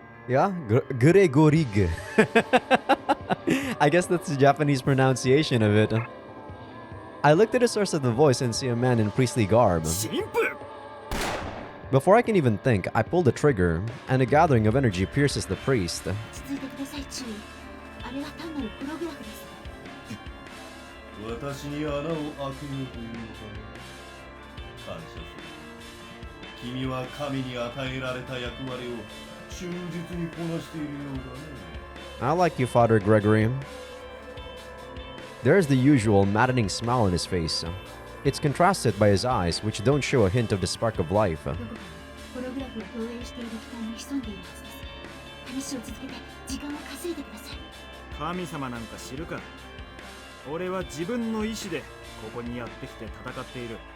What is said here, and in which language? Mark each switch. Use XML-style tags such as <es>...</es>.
<en>Yeah? Gregorig. I guess that's the Japanese pronunciation of it. I looked at the source of the voice and see a man in priestly garb.</en> <ja>神父。</ja> <en>Before I can even think, I pull the trigger, and a gathering of energy pierces the priest.</en> <ja>落ち着いてください、注意。あれは単なるプログラフです。私に穴を開けようというのかね。感謝する。君は神に与えられた役割を忠実にこなしているようだね。</ja> <en>I like you, Father Gregory. There's the usual maddening smile on his face. It's contrasted by his eyes, which don't show a hint of the spark of life.</en> <ja>どこかプログラフを投影している機体に潜んでいるはずです。話を続けて時間を稼いでください。神様なんか知るか。俺は自分の意志でここにやってきて戦っている。</ja>